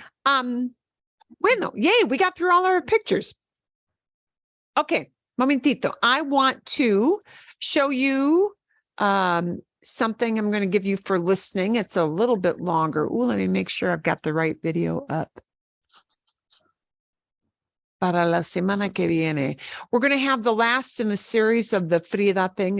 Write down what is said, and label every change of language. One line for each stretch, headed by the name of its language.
English: Bueno, yay, we got through all our pictures. Okay, momentito. I want to show you something I'm going to give you for listening. It's a little bit longer. Ooh, let me make sure I've got the right video up.
Spanish: Para la semana que viene.
English: We're going to have the last in the series of the Frida thing.